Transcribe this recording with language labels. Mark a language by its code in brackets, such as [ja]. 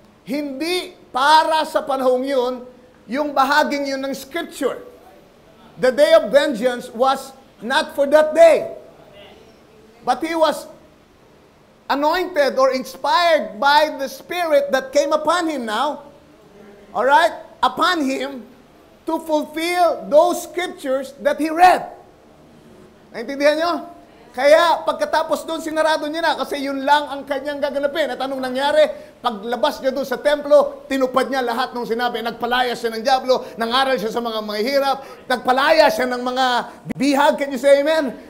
[tl] Hindi para sa panahong yun, yung bahaging yun ng scripture. [en] The day of vengeance was not for that day. But he was anointed or inspired by the Spirit that came upon him now. Alright? Upon him to fulfill those scriptures that he read. [tl] Naintindihan nyo? Kaya pagkatapos doon, sinarado niya na kasi yun lang ang kanyang gaganapin. At anong nangyari? Paglabas niya doon sa templo, tinupad niya lahat ng sinabi. Nagpalaya siya ng diablo, nangaral siya sa mga mahihirap, nagpalaya siya ng mga bihag. [en] Can you say amen?